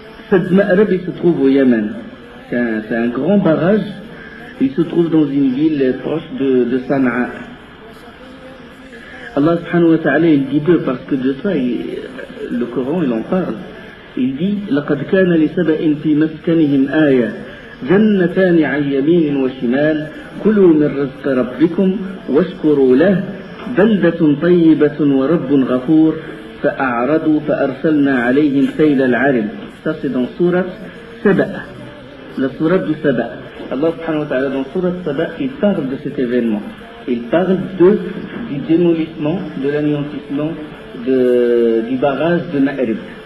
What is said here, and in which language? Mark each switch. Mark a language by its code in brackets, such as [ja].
[fr] Sad Ma'rib, il se trouve au Yémen. C'est un grand barrage, il se trouve dans une ville proche de Sana'a. Allah subhanahu wa ta'ala il dit peu parce que de ça le Coran il en parle. Il dit [ar] لقد كان لسبأ في مسكنهم آية جنتان عن يمين وشمال كلوا من رزق ربكم واشكروا له بلدة طيبة ورب غفور فأعرضوا فأرسلنا عليهم سيل العرم. [fr] Ça c'est dans Surat Saba, la Surat du Saba. Allah subhanahu wa ta'ala dans Surat Saba il parle de cet événement. Il parle du démolissement, de l'anéantissement du barrage de Ma'rib.